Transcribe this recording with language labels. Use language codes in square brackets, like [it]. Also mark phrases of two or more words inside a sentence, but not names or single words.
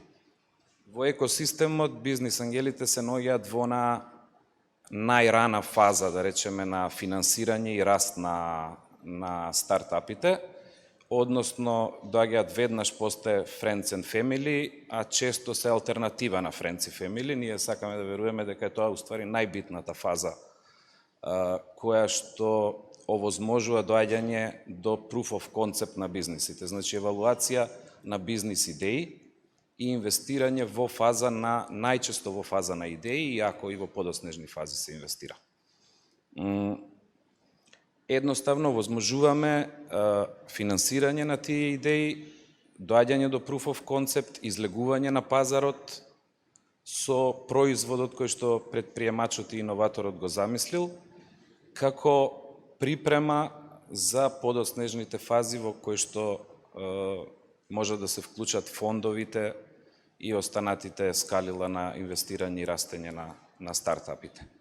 [mk] Во екосистемот бизнис ангелите се наоѓаат во најрана фаза, да речеме, на финансирање и раст на стартапите, односно доаѓаат веднаш после [en] Friends and Family, [mk] а често се алтернатива на [en] Friends and Family. [mk] Ние сакаме да веруваме дека е тоа уствари најбитната фаза која што овозможува доаѓање до [en] proof of concept [mk] на бизнисите, значи евалуација на бизнис идеи и инвестирање во фаза најчесто во фаза на идеи, иако и во подоснежни фази се инвестира. Едноставно возможуваме финансирање на тие идеи, доаѓање до [en] proof of concept, [mk] излегување на пазарот со производот кој што предприемачот и иноваторот го замислил, како припрема за подоснежните фази во кои што може да се вклучат фондовите и останатите скалила на инвестирање и растење на стартапите.